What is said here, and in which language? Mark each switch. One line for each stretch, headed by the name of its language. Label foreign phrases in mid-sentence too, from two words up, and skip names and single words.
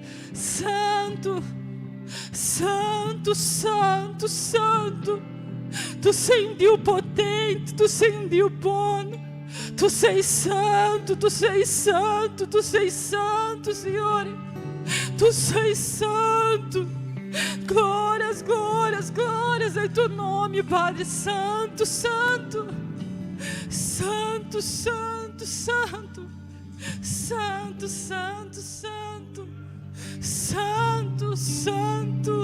Italian: Santo, Santo, Santo, Santo. Tu sei um Dio potente, tu sei um Dio buono. Tu sei santo, tu sei santo, tu sei santo, Signore. Tu sei santo.
Portuguese: Glórias, glórias, glórias ao teu nome, Padre Santo, Santo. Santo, Santo, Santo. Santo, Santo, Santo. Santo, Santo.